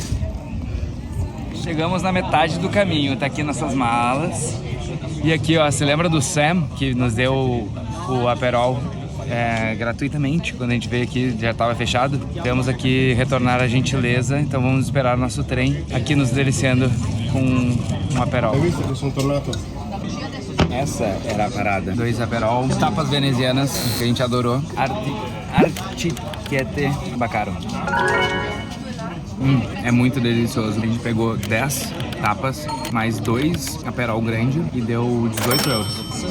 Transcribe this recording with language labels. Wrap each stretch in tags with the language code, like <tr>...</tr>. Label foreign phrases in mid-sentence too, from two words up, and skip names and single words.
<pt>Chegamos na metade do caminho, tá aqui nossas malas. E aqui, ó, você lembra do Sam, que nos deu o Aperol gratuitamente quando a gente veio aqui, já estava fechado? Temos aqui retornar a gentileza, então vamos esperar nosso trem aqui nos deliciando com um Aperol.</pt> <it>Hai visto che sono tornato?</it> <pt>Essa era a parada. 2 Aperol, tapas venezianas, que a gente adorou. Artichete Bacaro. É muito delicioso. A gente pegou 10 tapas, mais 2 Aperol grande e deu 18 euros.</pt>